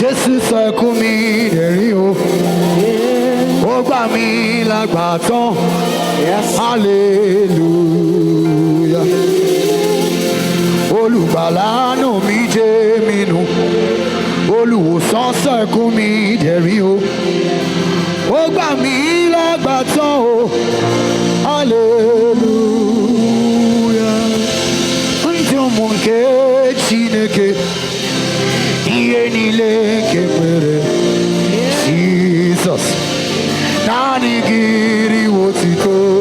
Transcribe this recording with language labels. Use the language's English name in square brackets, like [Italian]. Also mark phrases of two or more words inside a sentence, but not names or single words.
[Yoruba] sísọ ẹkún mi dẹ̀rín o. Ó gbà mí lágbà tán. Hallelujah. Olùgbàlà nù mí jẹ́ mi nù. Olùwòsàn sọ ẹkún mi dẹ̀rín o. Ó gbà mí lágbà tán o. Hallelujah. [Igbo] Ndị ụmụ nke Chineke ihe niile nke kwere Jizọs naanị gị riwo otuto.